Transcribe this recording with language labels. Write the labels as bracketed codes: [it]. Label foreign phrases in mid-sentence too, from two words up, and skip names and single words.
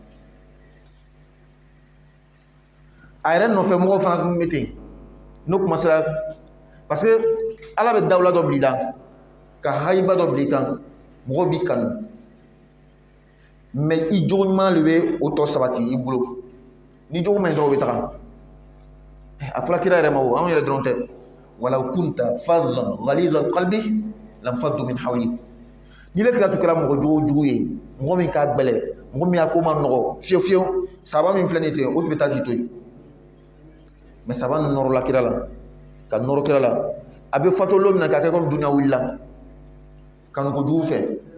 [bm] a yɛrɛ nɔfɛ mɔgɔw fana tun bɛ ten n'o [fr] commencer parce que [bm] ala bɛ dawula dɔ bila i la ka hayiba dɔ bila i kan mɔgɔw b'i kanu mais i jogo ɲuman de bɛ o tɔ sabati i bolo ni jogo man ɲi dɔrɔn o bɛ taga a fɔra kira yɛrɛ ma o anw yɛrɛ dɔrɔn tɛ [ar] ولو كنت فظا غليظ القلب لانفضوا من حولك [bm] ni le kira tun kɛra mɔgɔ jugu ye mɔgɔ min ka gbɛlɛ mɔgɔ min a ko ma nɔgɔ fiyewu fiyewu sahaba min filɛ nin ten o tun bɛ taa k'i to yen mais sahaba nɔrɔla kira la ka nɔrɔ kira la a bɛ fatu don min na k'a kɛ comme dunuya wulila kanu kojugu fɛ